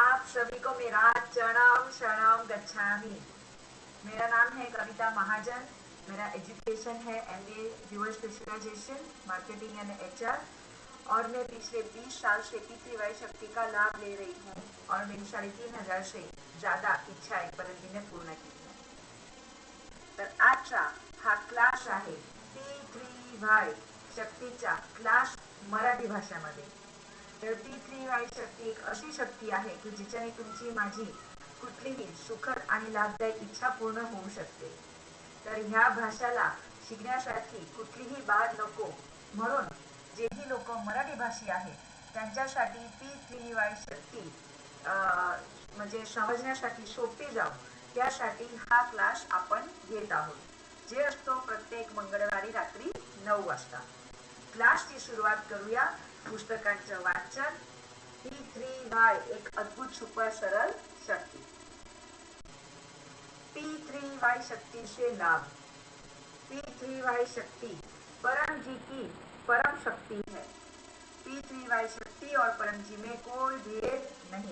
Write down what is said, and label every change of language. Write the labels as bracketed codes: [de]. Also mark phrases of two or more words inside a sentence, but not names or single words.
[hi] सभी को मेरा [pi] चरणम शरणम गच्छामि। [hi] मेरा नाम है कविता महाजन। मेरा एजुकेशन है [en] MBA dual specialization marketing and HR [hi] और मैं पिछले 20 साल से P3Y शक्ति का लाभ ले रही हूँ और मेरी 3500 से ज़्यादा इच्छाएं परंजीने पूर्ण की है। [mr] तर आजचा हा क्लास आहे P3Y शक्तीचा क्लास मराठी भाषेमध्ये। तर P3Y शक्ती एक अशी शक्ती आहे की जिच्याने तुमची माझी कुठलीही सुखद आणि लाभदायक इच्छा पूर्ण होऊ शकते। तर ह्या भाषेला शिकण्यासाठी कुठलीही बाद नको, म्हणून जेही लोक मराठी भाषी आहेत त्यांच्यासाठी P3Y शक्ती म्हणजे समजण्यासाठी सोपी जाऊ त्यासाठी हा क्लास आपण घेत आहोत, जे असतो प्रत्येक मंगळवारी रात्री 9 वाजता। क्लासची सुरुवात करूया पुस्तकांचं वाचन। [hi] P3Y एक अद्भुत सुपर सरल शक्ति। P3Y शक्ति से लाभ। P3Y शक्ति परम जी की परम शक्ति है। P3Y शक्ति और परम जी में कोई भेद नहीं।